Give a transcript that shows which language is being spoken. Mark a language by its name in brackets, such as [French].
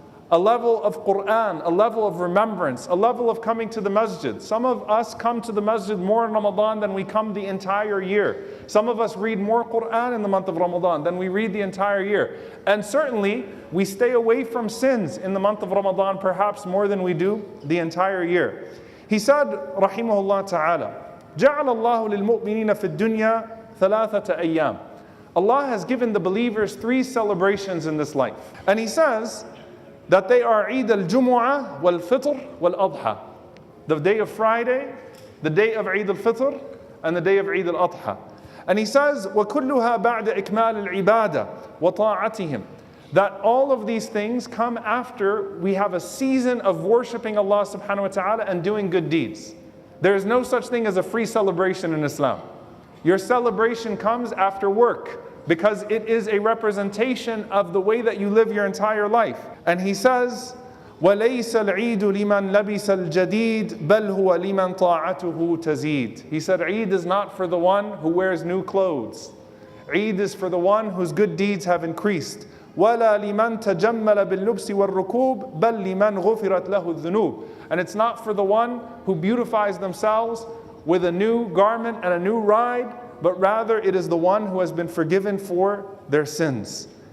[English] A level of Quran, a level of remembrance, a level of coming to the masjid. Some of us come to the masjid more in Ramadan than we come the entire year. Some of us read more Quran in the month of Ramadan than we read the entire year. And certainly, we stay away from sins in the month of Ramadan perhaps more than we do the entire year. He said, [Arabic] rahimahullah ta'ala, جَعَلَ اللَّهُ لِلْمُؤْمِنِينَ فِي الدُّنْيَا ثَلَاثَةَ أَيَّامٍ. [English] Allah has given the believers 3 celebrations in this life. And He says that they are Eid al-Jumu'ah wal-Fitr wal-Adha. The day of Friday, the day of Eid al-Fitr, and the day of Eid al-Adha. And He says, [Arabic] وَكُلُّهَا بَعْدَ إِكْمَالِ الْعِبَادَةِ وَطَاعَتِهِمْ. [English] that all of these things come after we have a season of worshiping Allah subhanahu wa ta'ala and doing good deeds. There is no such thing as a free celebration in Islam. Your celebration comes after work, because it is a representation of the way that you live your entire life. And he says, [Arabic] وَلَيْسَ الْعِيدُ لِمَنْ لَبِسَ الْجَدِيدِ بَلْ هُوَ لِمَنْ طَاعَتُهُ تَزِيدُ. [English] He said, Eid is not for the one who wears new clothes. Eid is for the one whose good deeds have increased. [Arabic] وَلَا لِمَنْ تَجَمَّلَ بِاللُّبْسِ وَالرُّكُوبِ بَلْ لِمَنْ غُفِرَتْ لَهُ الذُّنُوبِ. [English] And it's not for the one who beautifies themselves with a new garment and a new ride, but rather it is the one who has been forgiven for their sins.